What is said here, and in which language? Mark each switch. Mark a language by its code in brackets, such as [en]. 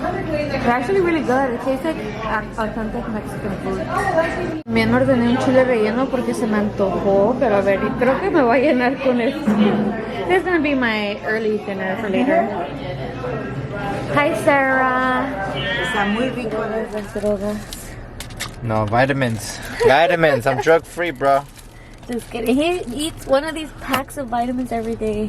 [en] They're actually really good. It tastes like authentic Mexican food. [es] También ordené un chile relleno porque se me antojó, pero a ver, creo que me voy a llenar con esto. [en] This is gonna be my early dinner for later. Hi, Sarah. [es] Está muy rico. Las drogas. [en] No, vitamins. Vitamins. I'm drug free, bro. Just kidding. He eats one of these packs of vitamins every day.